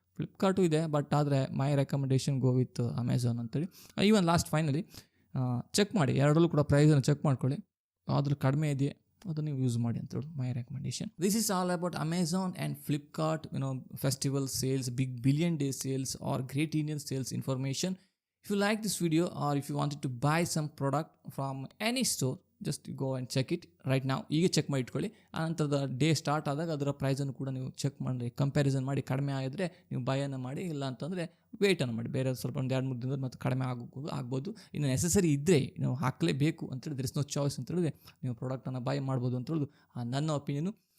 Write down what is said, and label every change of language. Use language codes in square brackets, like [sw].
[kn] ಫ್ಲಿಪ್ಕಾರ್ಟು ಇದೆ, ಬಟ್ ಆದರೆ [en] my recommendation go with Amazon [kn] ಅಂತೇಳಿ. ಈವನ್ ಲಾಸ್ಟ್ ಫೈನಲಿ ಚೆಕ್ ಮಾಡಿ, ಎರಡರಲ್ಲೂ ಕೂಡ ಪ್ರೈಸನ್ನು ಚೆಕ್ ಮಾಡ್ಕೊಳ್ಳಿ, ಅದ್ರ ಕಡಿಮೆ ಇದೆಯೇ ಅದನ್ನು ನೀವು ಯೂಸ್ ಮಾಡಿ ಅಂತೇಳಿ [en] My recommendation. This is all about Amazon and Flipkart festival sales, big billion day sales or great Indian sales information. If you like this video or if you wanted to buy some product from any store, just go and check it right now. [kn] ಈಗ check ಮಾಡಿ ಇಟ್ಕೊಳ್ಳಿ. ಆನಂತರದ day start ಆದಾಗ ಅದರ ಪ್ರೈಸನ್ನು ಕೂಡ ನೀವು check ಮಾಡಿ, comparison ಮಾಡಿ, ಕಡಿಮೆ ಆಗಿದ್ರೆ ನೀವು ಬೈಯನ್ನು ಮಾಡಿ, ಇಲ್ಲ ಅಂತಂದರೆ ವೇಟನ್ನು ಮಾಡಿ. ಬೇರೆ ಸ್ವಲ್ಪ ಒಂದು 2-3 ದಿನದಲ್ಲಿ ಮತ್ತೆ ಕಡಿಮೆ ಆಗ್ಬೋದು. ಇನ್ನು ನೆಸಸರಿ ಇದ್ದರೆ ನೀವು ಹಾಕಲೇಬೇಕು ಅಂತೇಳಿ, [en] there is no choice [kn] ಅಂತ ಹೇಳಿದ್ರೆ ನೀವು ಪ್ರಾಡಕ್ಟನ್ನು ಬೈ ಮಾಡ್ಬೋದು ಅಂತ ಹೇಳೋದು ನನ್ನ ಒಪಿನಿಯನು.